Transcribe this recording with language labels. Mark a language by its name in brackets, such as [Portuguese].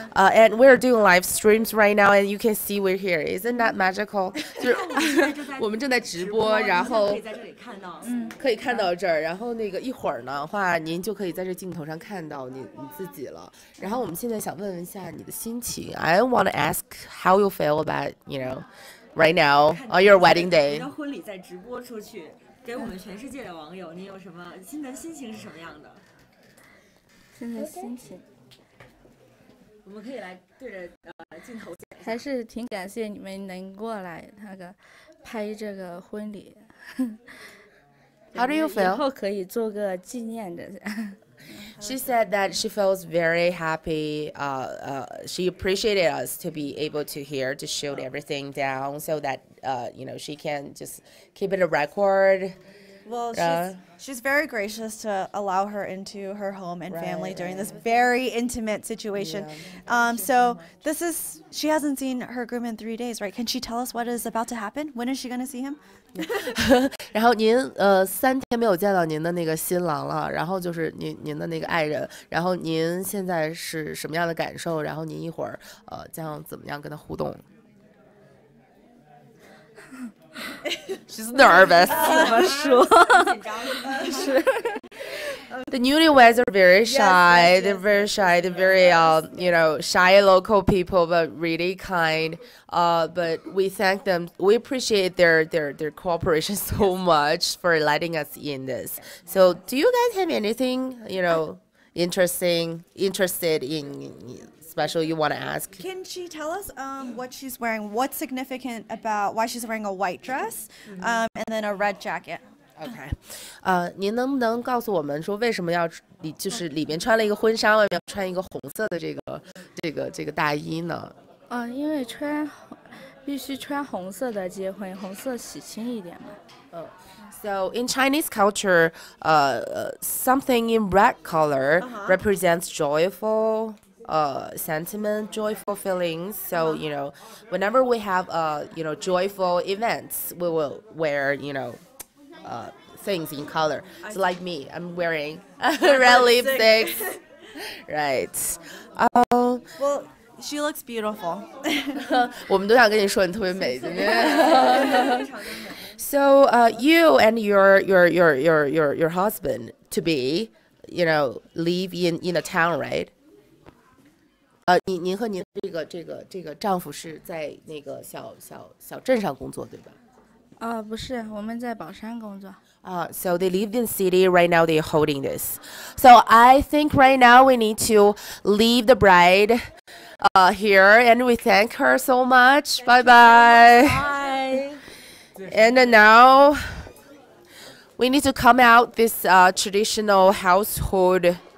[English] And we're doing live streams right now, and you can see we're here. Isn't that magical? [Chinese] 就是我们正在直播，然后可以在这里看到。可以看到这儿，然后那个一会儿呢话，您就可以在这镜头上看到你自己了。然后我们现在想问一下你的心情。 [English] I want to ask how you feel about right now on your wedding day. [Chinese] 让婚礼再直播出去，给我们全世界的网友，你有什么心情是什么样的？现在心情我们可以来对着镜头讲。还是挺感谢你们能过来拍这个婚礼。 [English] How do you [Chinese] 以 [English] feel? [Chinese] 后可以做个纪念的。 [English] She said that she feels very happy. She appreciated us to be able to here to shoot everything down so that she can just keep it a record. Well, she's very gracious to allow her into her home and family during this very intimate situation. So she hasn't seen her groom in 3 days, right? Can she tell us what is about to happen? When is she going to see him? [Chinese] 然后您3天没有见到您的那个新郎了，然后就是您的那个爱人，然后您现在是什么样的感受？然后您一会儿将怎么样跟他互动？ [English] She's nervous. The newlyweds are very shy. They're very shy. They're very shy local people, but really kind. But we thank them. We appreciate their cooperation so much for letting us in this. So, do you guys have anything interested in special you want to ask? Can she tell us what she's wearing? What's significant about why she's wearing a white dress and then a red jacket? [Chinese] OK，您能不能告诉我们说为什么就是里面穿了一个婚纱，外面穿一个红色的这个大衣呢？因为必须穿红色的结婚，红色喜庆一点嘛。 [English] So in Chinese culture, something in red color represents joyful sentiment, joyful feelings. So whenever we have joyful events, we will wear things in color. So like me, I'm wearing red lipstick. Right. Well, she looks beautiful. [Chinese] 我们都想跟你说你特别美今天。 [English] So you and your husband to be, live in a town, right? [Chinese] 您和您这个丈夫是在那个小镇上工作，对吧？不是，我们在宝山工作。 [English] So they live in city right now. They're holding this. So I think right now we need to leave the bride here, and we thank her so much. Bye bye. Bye. And now we need to come out this traditional household.